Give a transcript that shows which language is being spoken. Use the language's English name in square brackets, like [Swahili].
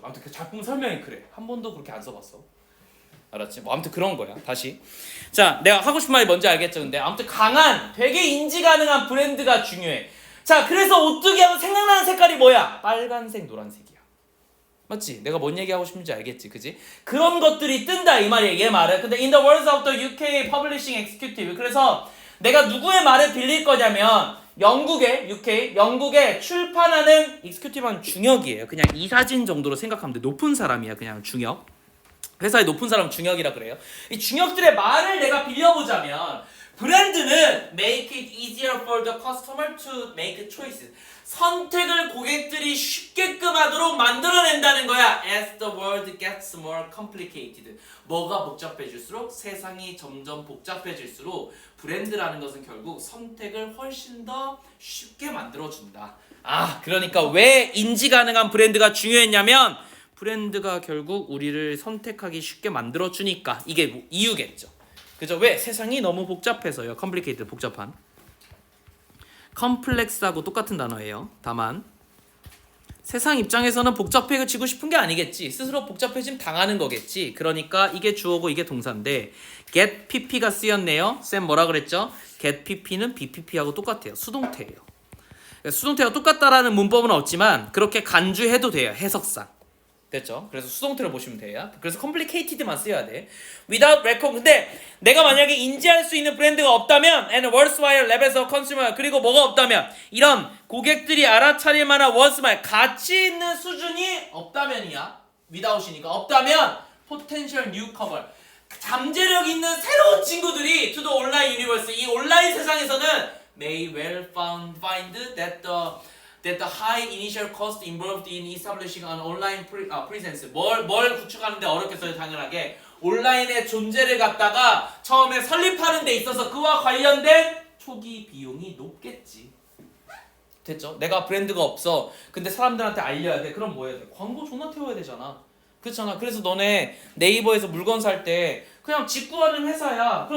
[Korean] 아무튼 그 작품 설명이 그래. 한 번도 그렇게 안 써봤어. 알았지? 뭐 아무튼 그런 거야. 다시. 자, 내가 하고 싶은 말이 뭔지 알겠죠? 근데 아무튼 강한, 되게 인지 가능한 브랜드가 중요해. 자, 그래서 오뚜기 하면 생각나는 색깔이 뭐야? 빨간색, 노란색이야. 맞지? 내가 뭔 얘기하고 싶은지 알겠지? 그지? 그런 것들이 뜬다 이 말이야. 얘 말은. [English] 근데 in the words of the UK Publishing Executive. [Korean] 그래서 내가 누구의 말을 빌릴 거냐면 영국의 출판하는 익스큐티브는 중역이에요. 그냥 이사진 정도로 생각하면 돼. 높은 사람이야. 그냥 중역. 회사의 높은 사람 중역이라 그래요. 이 중역들의 말을 내가 빌려보자면 브랜드는 [English] make it easier for the customer to make choices. [Korean] 선택을 고객들이 쉽게끔 하도록 만들어낸다는 거야. [English] As the world gets more complicated. [Korean] 뭐가 복잡해질수록 세상이 점점 복잡해질수록 브랜드라는 것은 결국 선택을 훨씬 더 쉽게 만들어준다. 아, 그러니까 왜 인지 가능한 브랜드가 중요했냐면 브랜드가 결국 우리를 선택하기 쉽게 만들어주니까 이게 뭐 이유겠죠. 그죠? 왜? 세상이 너무 복잡해서요. complicated, 복잡한. 컴플렉스하고 똑같은 단어예요. 다만 세상 입장에서는 복잡해지고 싶은 게 아니겠지. 스스로 복잡해지면 당하는 거겠지. 그러니까 이게 주어고 이게 동사인데 get pp가 쓰였네요. 쌤 뭐라 그랬죠? get pp는 bpp하고 똑같아요. 수동태예요. 수동태가 똑같다라는 문법은 없지만 그렇게 간주해도 돼요. 해석상. 됐죠? 그래서 수동태로 보시면 돼요. 그래서 complicated만 써야 돼. [English] without record. [Korean] 근데 내가 만약에 인지할 수 있는 브랜드가 없다면 [English] and worthwhile levels of consumer [Korean] 그리고 뭐가 없다면 이런 고객들이 알아차릴 만한 worthwhile 가치 있는 수준이 없다면이야. [English] without이니까 [Korean] 없다면 [English] potential newcomer [Korean] 잠재력 있는 새로운 친구들이 [English] to the online universe [Korean] 이 온라인 세상에서는 [English] may well find that the high initial cost involved in establishing an online presence. [Korean] 뭘 구축하는데 어렵겠어요, 당연하게. 온라인의 존재를 갖다가 처음에 설립하는 데 있어서 그와 관련된 초기 비용이 높겠지. 됐죠? 내가 브랜드가 없어. 근데 사람들한테 알려야 돼. 그럼 뭐 해야 돼? 광고 존나 태워야 되잖아. 그렇잖아. 그래서 너네 네이버에서 물건 살 때 그냥 직구하는 회사야.